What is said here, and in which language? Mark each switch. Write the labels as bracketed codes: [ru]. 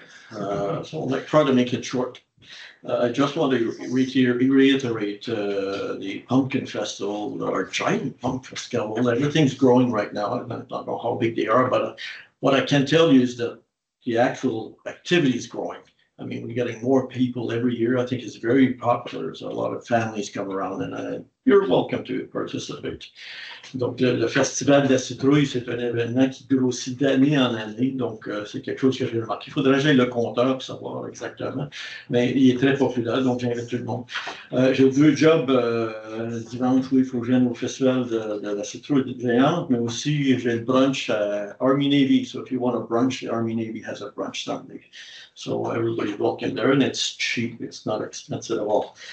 [en] So I'll try to make it short. I just want to reiterate the Pumpkin Festival, our giant pumpkin festival. Everything's growing right now. I don't know how big they are, but what I can tell you is that the actual activity is growing. I mean, we're getting more people every year. I think it's very popular. There's a lot of families come around, and you're welcome to participate. [fr] Donc, le Festival de la citrouille, c'est un événement qui grossit d'année en année. Donc, c'est quelque chose que j'ai remarqué. Il faudrait que j'aille le compteur pour savoir exactement. Mais il est très populaire, donc j'invite tout le monde. J'ai 2 jobs dimanche où il faut que je vienne au Festival de la citrouille géante, mais aussi j'ai le brunch à Army Navy. [en] So if you want a brunch, the Army Navy has a brunch Sunday. So everybody's welcome there, and it's cheap. It's not expensive at all.